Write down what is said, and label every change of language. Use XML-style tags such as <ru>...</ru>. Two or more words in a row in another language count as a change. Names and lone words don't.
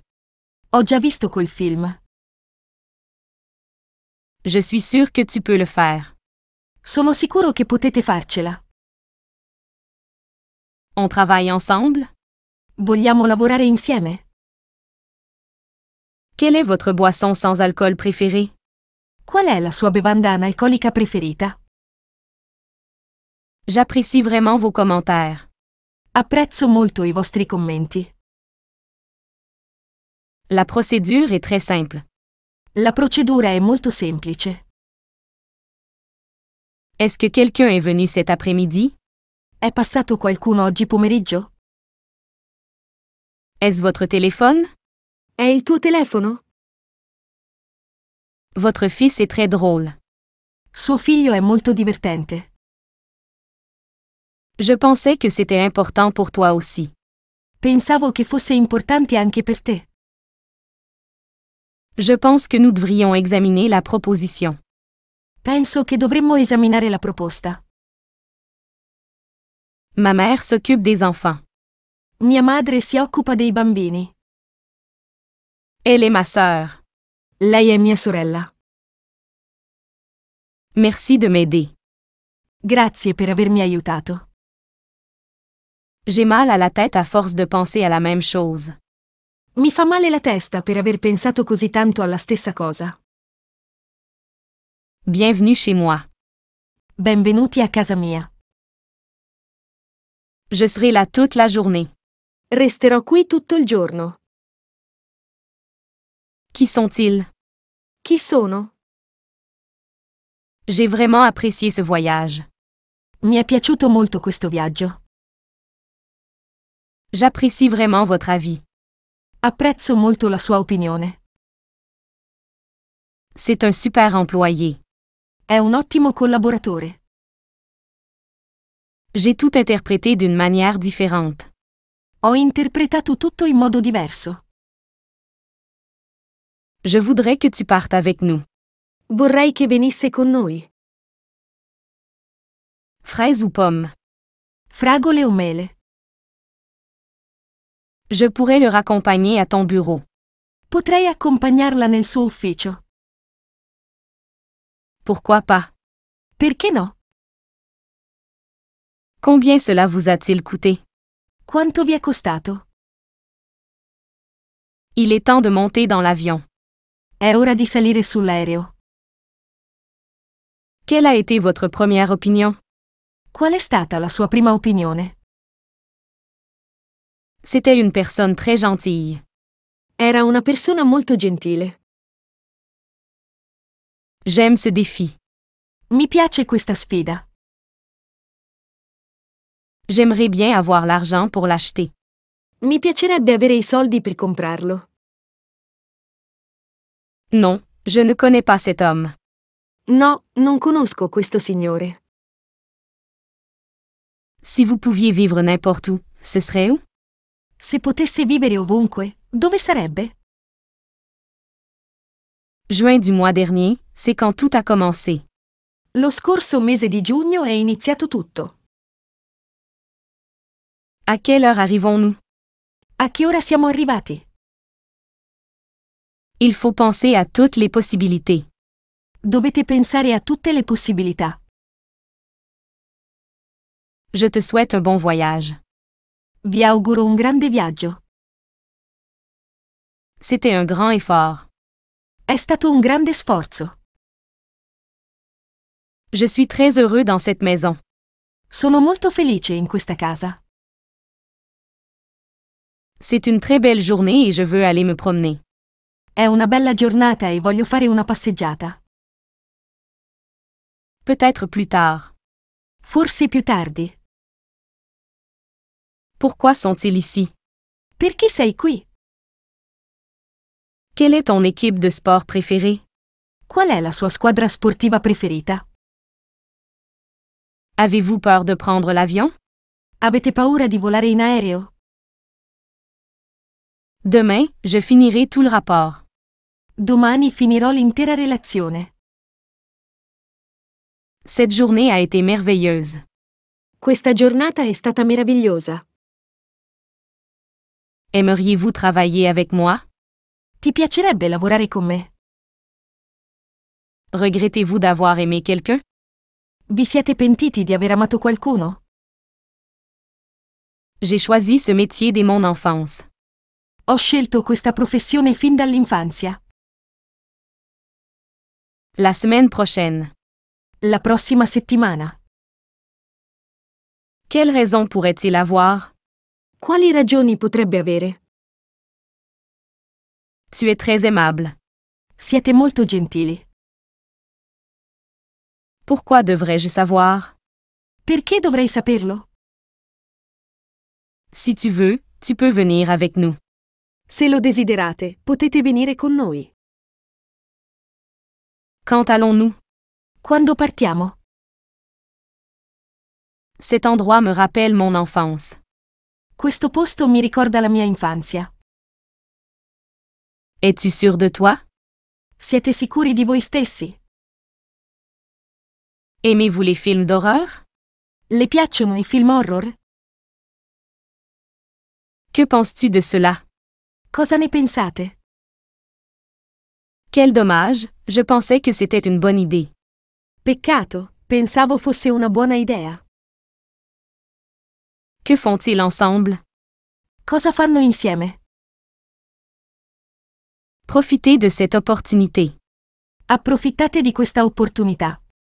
<it>Ho già visto quel film.</it> <fr>Je suis sûre que tu peux le faire.</fr> <it>Sono sicuro che potete farcela.</it> <fr>On travaille ensemble?</fr> <it>Vogliamo lavorare insieme?</it> <fr>Quelle est votre boisson sans alcool préférée?</fr> <it>Qual è la sua bevanda analcolica preferita?</it> <fr>J'apprécie vraiment vos commentaires.</fr> <it>Apprezzo molto i vostri commenti.</it> <fr>La procédure est très simple.</fr> <it>La procedura è molto semplice.</it> <fr>Est-ce que quelqu'un est venu cet après-midi?</fr> <it>È passato qualcuno oggi pomeriggio?</it> <fr>Est-ce votre téléphone?</fr> <it>È il tuo telefono?</it> <fr>Votre fils est très drôle.</fr> <it>Suo figlio è molto divertente.</it> <fr>Je pensais que c'était important pour toi aussi.</fr> <it>Pensavo che fosse importante anche per te.</it> <fr>Je pense que nous devrions examiner la proposition.</fr> <it>Penso che dovremmo esaminare la proposta.</it> <fr>Ma mère s'occupe des enfants.</fr> <it>Mia madre si occupa dei bambini.</it> <fr>Elle est ma sœur.</fr> <it>Lei è mia sorella.</it> <fr>Merci de m'aider.</fr> <it>Grazie per avermi aiutato.</it> <fr>J'ai mal à la tête à force de penser à la même chose.</fr> <it>Mi fa male la testa per aver pensato così tanto alla stessa cosa.</it> <fr>Bienvenue chez moi.</fr> <it>Benvenuti a casa mia.</it> <fr>Je serai là toute la journée.</fr> <it>Resterò qui tutto il giorno.</it> <fr>Qui sont-ils?</fr> <it>Chi sono?</it> <fr>J'ai vraiment apprécié ce voyage.</fr> <it>Mi è piaciuto molto questo viaggio.</it> <fr>J'apprécie vraiment votre avis.</fr> <it>Apprezzo molto la sua opinione.</it> <fr>C'est un super employé.</fr> <it>È un ottimo collaboratore.</it> <fr>J'ai tout interprété d'une manière différente.</fr> <it>Ho interpretato tutto in modo diverso.</it> <fr>Je voudrais que tu partes avec nous.</fr> <it>Vorrei che venisse con noi.</it> <fr>Fraise ou pomme?</fr> <it>Fragole o mele?</it> <fr>Je pourrais le raccompagner à ton bureau.</fr> <it>Potrei accompagnarla nel suo ufficio.</it> <fr>Pourquoi pas?</fr> <it>Perché no?</it> <fr>Combien cela vous a-t-il coûté?</fr> <it>Quanto vi è costato?</it> <fr>Il est temps de monter dans l'avion.</fr> <it>È ora di salire sull'aereo.</it> <fr>Quelle a été votre première opinion?</fr> <it>Qual è stata la sua prima opinione?</it> <fr>C'était une personne très gentille.</fr> <it>Era una persona molto gentile.</it> <fr>J'aime ce défi.</fr> <it>Mi piace questa sfida.</it> <fr>J'aimerais bien avoir l'argent pour l'acheter.</fr> <it>Mi piacerebbe avere i soldi per comprarlo.</it> <fr>Non, je ne connais pas cet homme.</fr> <it>No, non conosco questo signore.</it> <fr>Si vous pouviez vivre n'importe où, ce serait où?</fr> <it>Se potesse vivere ovunque, dove sarebbe?</it> <fr>Juin du mois dernier, c'est quand tout a commencé.</fr> <it>Lo scorso mese di giugno è iniziato tutto.</it> <fr>À quelle heure arrivons-nous?</fr> <it>A che ora siamo arrivati?</it> <fr>Il faut penser à toutes les possibilités.</fr> <it>Dovete pensare a tutte le possibilità.</it> <fr>Je te souhaite un bon voyage.</fr> <it>Vi auguro un grande viaggio.</it> <fr>C'était un grand effort.</fr> <it>È stato un grande sforzo.</it> <fr>Je suis très heureux dans cette maison.</fr> <it>Sono molto felice in questa casa.</it> <fr>C'est une très belle journée et je veux aller me promener.</fr> <it>È una bella giornata e voglio fare una passeggiata.</it> <fr>Peut-être plus tard.</fr> <it>Forse più tardi.</it> <fr>Pourquoi sont-ils ici?</fr> <it>Perché sei qui?</it> <fr>Quelle est ton équipe de sport préférée?</fr> <it>Qual è la sua squadra sportiva preferita?</it> <fr>Avez-vous peur de prendre l'avion?</fr> <it>Avete paura di volare in aereo?</it> <fr>Demain, je finirai tout le rapport.</fr> <it>Domani finirò l'intera relazione.</it> <fr>Cette journée a été merveilleuse.</fr> <it>Questa giornata è stata meravigliosa.</it> <fr>Aimeriez-vous travailler avec moi?</fr> <it>Ti piacerebbe lavorare con me?</it> <fr>Regrettez-vous d'avoir aimé quelqu'un?</fr> <it>Vi siete pentiti di aver amato qualcuno?</it> <fr>J'ai choisi ce métier dès mon enfance.</fr> <it>Ho scelto questa professione fin dall'infanzia.</it> <fr>La semaine prochaine.</fr> <it>La prossima settimana.</it> <fr>Quelle raison pourrait-il avoir?</fr> <it>Quali ragioni potrebbe avere?</it> <fr>Tu es très aimable.</fr> <it>Siete molto gentili.</it> <fr>Pourquoi devrais-je savoir?</fr> <it>Perché dovrei saperlo?</it> <fr>Si tu veux, tu peux venir avec nous.</fr> <it>Se lo desiderate, potete venire con noi.</it> <fr>Quand allons-nous?</fr> <it>Quando partiamo?</it> <fr>Cet endroit me rappelle mon enfance.</fr> <it>Questo posto mi ricorda la mia infanzia.</it> <fr>Es-tu sûr de toi?</fr> <it>Siete sicuri di voi stessi?</it> <fr>Aimez-vous les films d'horreur?</fr> <it>Le piacciono i film horror?</it> <fr>Que penses-tu de cela?</fr> <it>Cosa ne pensate?</it> <fr>Quel dommage, je pensais que c'était une bonne idée.</fr> <it>Peccato, pensavo fosse una buona idea.</it> <fr>Que font-ils ensemble?</fr> <it>Cosa fanno insieme?</it> <fr>Profitez de cette opportunité.</fr> <it>Approfittate di questa opportunità.</it>